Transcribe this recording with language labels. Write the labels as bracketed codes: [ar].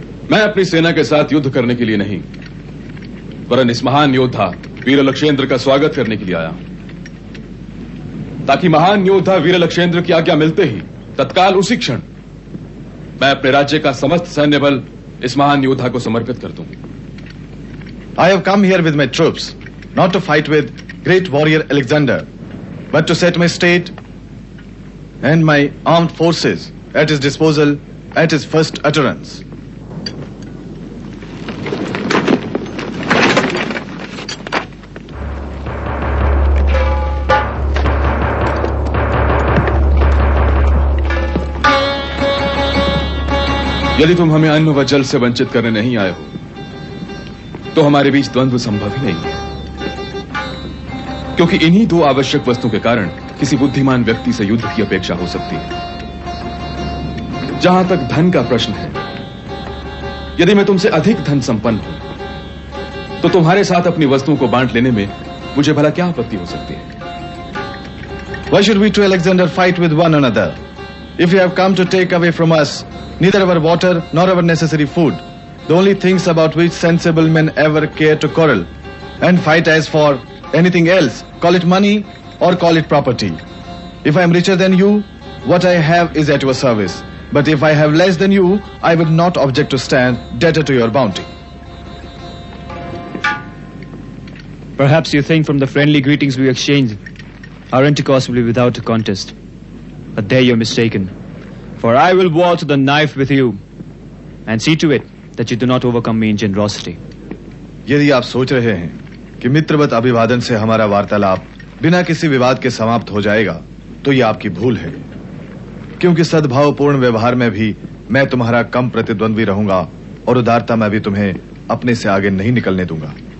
[hi] मैं अपनी सेना के साथ युद्ध करने के लिए नहीं, वरन इस महान योद्धा वीर अलक्षेंद्र का स्वागत करने के लिए आया, ताकि महान योद्धा वीर अलक्षेंद्र की आज्ञा मिलते ही तत्काल उसी क्षण मैं अपने राज्य का समस्त सैन्य बल इस महान योद्धा को समर्पित कर दूं। [en] I have come here with my troops, not to fight with great warrior Alexander, but to set my state and my armed forces at his disposal at his first utterance. [hi] यदि तुम हमें अन्न व जल से वंचित करने नहीं आए हो तो हमारे बीच द्वंद्व संभव ही नहीं है, क्योंकि इन्हीं दो आवश्यक वस्तुओं के कारण किसी बुद्धिमान व्यक्ति से युद्ध की अपेक्षा हो सकती है। जहां तक धन का प्रश्न है, यदि मैं तुमसे अधिक धन संपन्न हूं तो तुम्हारे साथ अपनी वस्तुओं को बांट लेने में मुझे भला क्या आपत्ति हो सकती है? [en] Why should we two Alexander fight with one another? If you have come to take away from us neither our water nor our necessary food, the only things about which sensible men ever care to quarrel and fight, as for anything else, call it money or call it property. If I am richer than you, what I have is at your service. But if I have less than you, I would not object to stand debtor to your bounty. Perhaps you think from the friendly greetings we exchanged, our intercourse will be without a contest. But there you're mistaken. For I will war to the knife with you and see to it that you do not overcome me in generosity. [hi] यदि आप सोच रहे हैं कि मित्रवत अभिवादन से हमारा वार्तालाप बिना किसी विवाद के समाप्त हो जाएगा, तो ये आपकी भूल है, क्योंकि सद्भावपूर्ण व्यवहार में भी मैं तुम्हारा कम प्रतिद्वंद्वी रहूंगा और उदारता में भी तुम्हें अपने से आगे नहीं निकलने दूंगा।